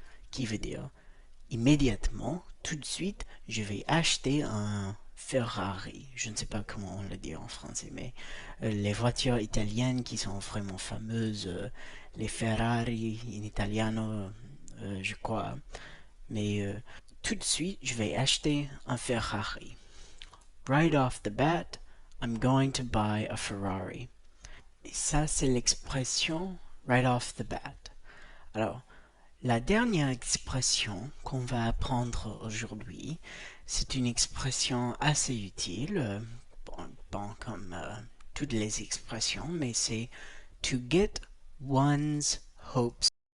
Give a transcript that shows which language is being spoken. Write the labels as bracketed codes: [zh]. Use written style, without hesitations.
[fr] Qui veut dire, immédiatement, tout de suite, je vais acheter un Ferrari. Je ne sais pas comment on le dit en français, mais les voitures italiennes qui sont vraiment fameuses, les Ferrari [it] in italiano, [fr] je crois. Mais tout de suite, je vais acheter un Ferrari. [en] Right off the bat, I'm going to buy a Ferrari. [fr] Et ça, c'est l'expression [en] right off the bat. [fr] Alors, la dernière expression qu'on va apprendre aujourd'hui, c'est une expression assez utile, comme toutes les expressions, mais c'est [en] to get one's hopes